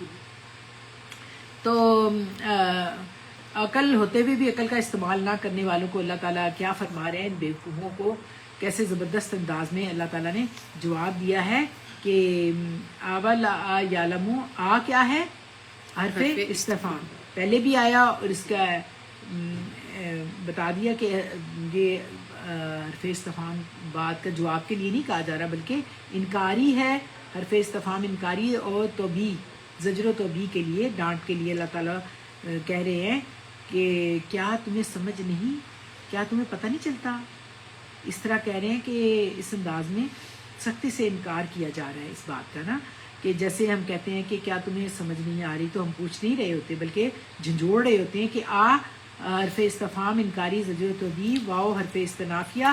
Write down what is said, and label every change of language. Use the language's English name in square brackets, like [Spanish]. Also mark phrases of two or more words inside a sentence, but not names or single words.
[Urdu] تو عقل ہوتے ہوئے بھی عقل کا استعمال نہ کرنے والوں کو اللہ تعالیٰ کیا فرما رہے ہیں, ان بیوقوفوں کو کیسے زبردست انداز میں اللہ تعالیٰ نے جواب دیا ہے کہ [Arabic] اولا یعلمون, [Urdu] آ کیا ہے, حرف استفہام پہلے بھی آیا اور اس کا بتا دیا کہ یہ حرف استفہام بات کا جواب کے لیے نہیں کہا جا رہا, بلکہ انکاری ہے. حرف استفہام انکاری ہے, اور توبیخ, زجر و توبیخ کے لیے, ڈانٹ کے لیے اللہ تعالیٰ کہہ رہے ہیں کہ کیا تمہیں سمجھ نہیں, کیا تمہیں پتہ نہیں چلتا. اس طرح کہہ رہے ہیں کہ اس انداز میں سختی سے انکار کیا جا رہا ہے اس بات کا نا, کہ جیسے ہم کہتے ہیں کہ کیا تمہیں سمجھ نہیں آ رہی, تو ہم پوچھ نہیں رہے ہوتے بلکہ جھنجھوڑ رہے ہوتے ہیں کہ حرف استفهام انکاری زجر توبیح، واو حرف استنافیہ.